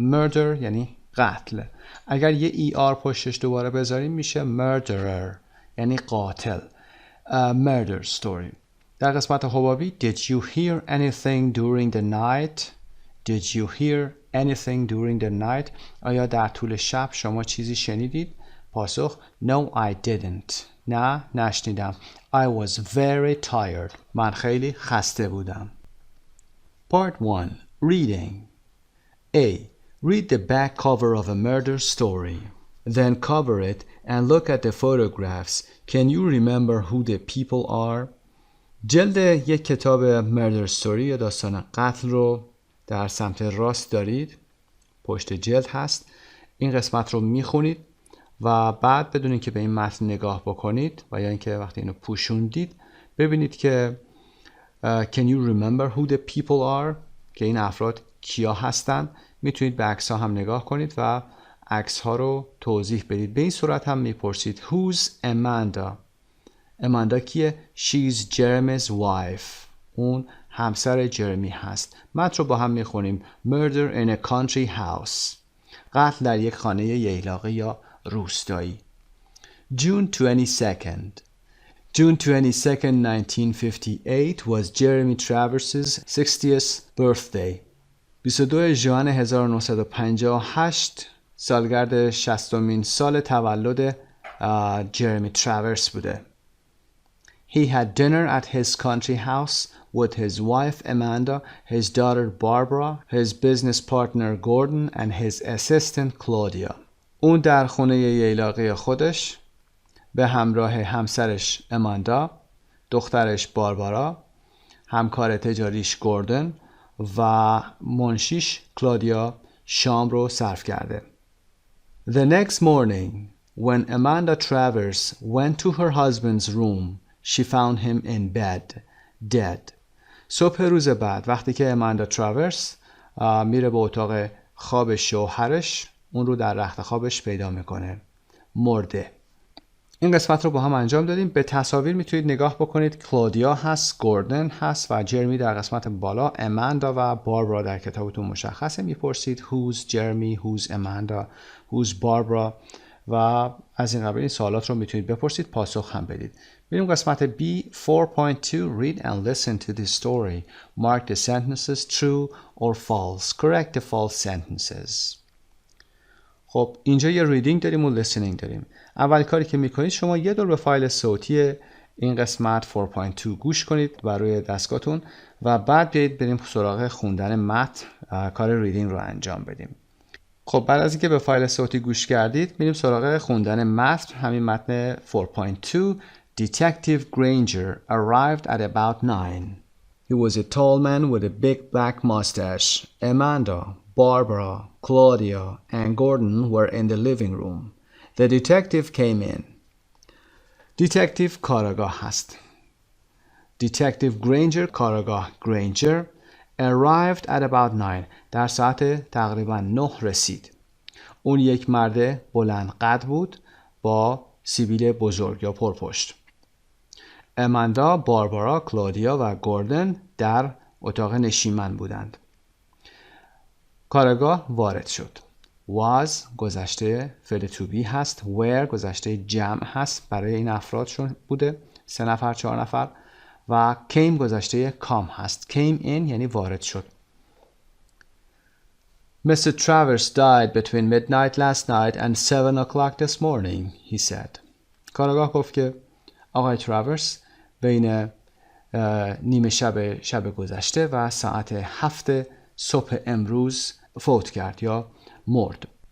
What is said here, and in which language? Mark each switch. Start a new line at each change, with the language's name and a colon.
Persian: murder یعنی قتل. اگر یه er پشتش دوباره بذاریم میشه murderer یعنی قاتل.
English: murder story.
Persian: در قسمت حبابی
English: did you hear anything during the night? Did you hear anything during the night?
Persian: آیا در طول شب شما چیزی شنیدید؟ پاسخ
English: No I didn't.
Persian: نه نشنیدم.
English: I was very tired.
Persian: من خیلی خسته بودم.
English: Part 1. Reading. A. Read the back cover of a murder story. Then cover it and look at the photographs. Can you remember who the people are?
Persian: جلد یک کتاب murder story یا داستان قتل رو در سمت راست دارید. پشت جلد هست. این قسمت رو میخونید و بعد بدون اینکه به این متن نگاه بکنید و یا اینکه وقتی اینو پوشوندید ببینید که
English: can you remember who the people are
Persian: که این افراد کیا هستند. میتونید به عکس ها هم نگاه کنید و عکس ها رو توضیح بدید. به این صورت هم میپرسید
English: who's Amanda.
Persian: اماندا کیه؟
English: She's Jeremy's wife.
Persian: اون همسر جرمی هست. متن رو با هم میخونیم.
English: Murder in a country house.
Persian: قتل در یک خانه ییلاقی یا روستایی.
English: June 22nd. June 22nd, 1958 was Jeremy Travers's 60th birthday.
Persian: 22 ژوئن 1958 سالگرد 60مین سال تولد جرمی تراورس بوده.
English: He had dinner at his country house with his wife Amanda, his daughter Barbara, his business partner Gordon and his assistant Claudia.
Persian: اون در خونه ییلاقی خودش به همراه همسرش اماندا، دخترش باربارا، همکار تجاریش گوردن و منشیش کلادیا شام رو صرف کرده.
English: The next morning, when Amanda Travers went to her husband's room, she found him in bed, dead.
Persian: صبح روز بعد وقتی که اماندا تراورس میره به اتاق خواب شوهرش، اون رو در رخت خوابش پیدا میکنه مرده. این قسمت رو با هم انجام دادیم. به تصاویر میتونید نگاه بکنید. کلودیا هست، گوردن هست و جرمی در قسمت بالا. اماندا و باربارا در کتابتون مشخصه. میپرسید
English: who's Jeremy, who's Amanda, who's Barbara
Persian: و از این قبیل این سوالات رو میتونید بپرسید، پاسخ هم بدید. بریم قسمت
English: B 4.2 Read and listen to the story. Mark the sentences true or false. Correct the false sentences.
Persian: خب اینجا یه ریدینگ داریم و لیسنینگ داریم. اول کاری که میکنید شما یه دور به فایل صوتی این قسمت 4.2 گوش کنید بر روی دستگاهتون و بعد بیایید بریم سراغ خوندن متن، کار ریدینگ رو انجام بدیم. خب بعد از اینکه به فایل صوتی گوش کردید میریم سراغ خوندن متن. همین متن
English: 4.2 Detective Granger arrived at about 9. He was a tall man with a big black mustache. Amanda, Barbara, Claudia, and Gordon were in the living room. The detective came in.
Persian: Detective کاراگاه هست.
English: Detective Granger کاراگاه Granger arrived at about 9.
Persian: در ساعت تقریبا 9 رسید. اون یک مرد بلند قد بود با سیبیل بزرگ یا پرپشت. اماندا، باربارا، کلودیا و گوردن در اتاق نشیمن بودند. کاراگاه وارد شد. was گذشته فعل to be هست. were گذشته جمع هست برای این افرادشون بوده 3 نفر 4 نفر و came گذشته come هست. came in یعنی وارد شد.
English: Mr. Travers died between midnight last night and 7 o'clock this morning, he said.
Persian: کاراگاه گفت که آقای تراورس بین نیمه شب گذشته و ساعت 7 صبح امروز فوت کرد یا مرد.